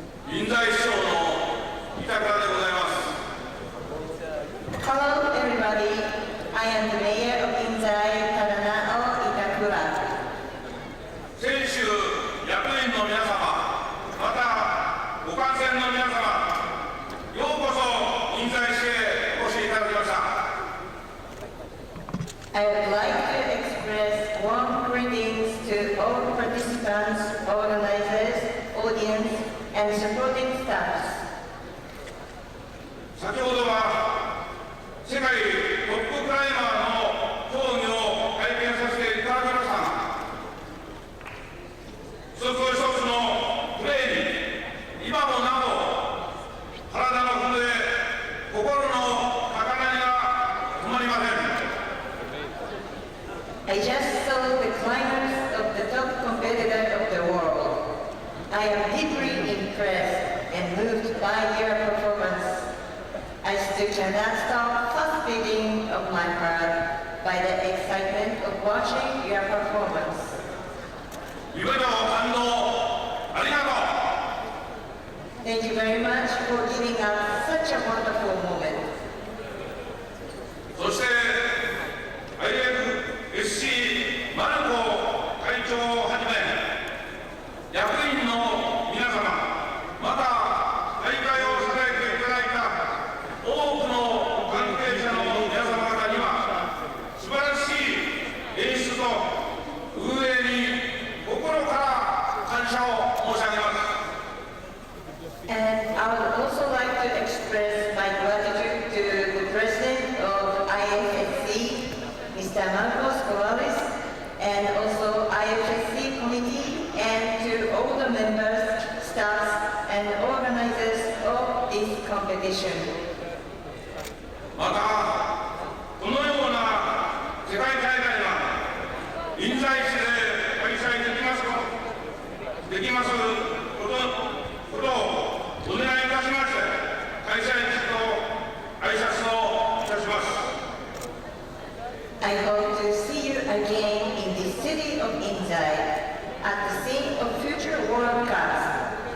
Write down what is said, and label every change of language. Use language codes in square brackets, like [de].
[ja] 印西市長の板倉でございます。 [en] Hello everybody, I am the mayor of Inzai, Tadanao Itakura. [ja] 選手、役員の皆様、またご観戦の皆様、ようこそ印西市へお越しいただきました。 [en] I would like to express warm greetings to all participants, organizers, audience, and supporting staffs. [ja] 先ほどは世界トップクライマーの競技を拝見させていただきましたが、一つ一つのプレーに今もなお体の震え、心の高鳴りが止まりません。 [en] I just saw the climbers of the top competitor of the world. I am deeply impressed and moved by your performance. I still cannot stop fast beating of my heart by the excitement of watching your performance. [ja] 夢と感動ありがとう。 [en] Thank you very much for giving us such a wonderful moment. [ja] そして IFSC マルコ会長をはじめ役員の皆様、また大会を支えていただいた多くの関係者の皆様方には素晴らしい演出と運営に心から感謝を申し上げます。 [en] And I would also like to express my gratitude to the president of IFSC, Mr. Marcos Corrales, and also IFSC committee, and to all the members, staffs, and organizers of this competition. [ja] またこのような世界大会が印西市で開催できますことをお願いいたしまして、開催地と挨拶をいたします。 [en] I hope to see you again in the city of Inzai at the scene of future World Cups.